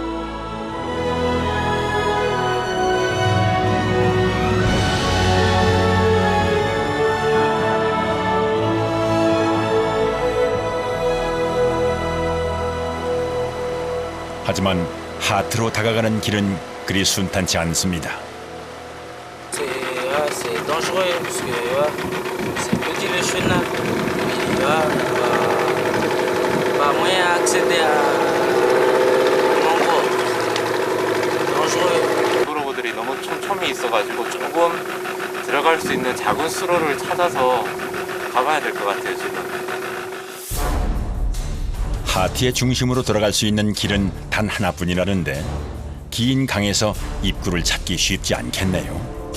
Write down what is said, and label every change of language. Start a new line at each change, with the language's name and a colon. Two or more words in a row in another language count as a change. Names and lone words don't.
Korean: 하지만 하트로 다가가는 길은 그리 순탄치 않습니다.
French: C'est dangereux parce que c'est petit le chemin. Pas moyen accéder à Mango. Dangereux.
Korean: 맹그로브들이 너무 촘촘히 있어가지고 조금 들어갈 수 있는 작은 수로를 찾아서 가봐야 될 것 같아요 지금. 하트의 중심으로 들어갈 수 있는 길은 단 하나뿐이라는데 긴 강에서 입구를 찾기 쉽지 않겠네요.